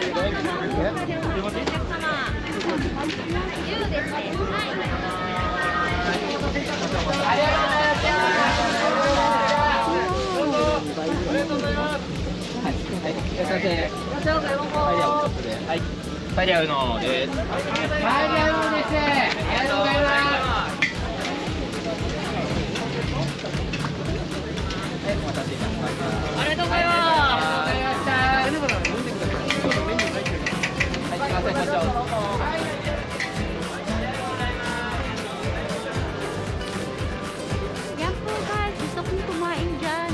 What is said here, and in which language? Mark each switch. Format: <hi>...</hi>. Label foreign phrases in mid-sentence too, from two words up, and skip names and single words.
<en>You want it?</en> <ja>パエリアウノです。パエリアウノです。ありがとうございます。ありがとうございます。</ja> <tl>Yan po guys, gusto kong kumain dyan.</tl>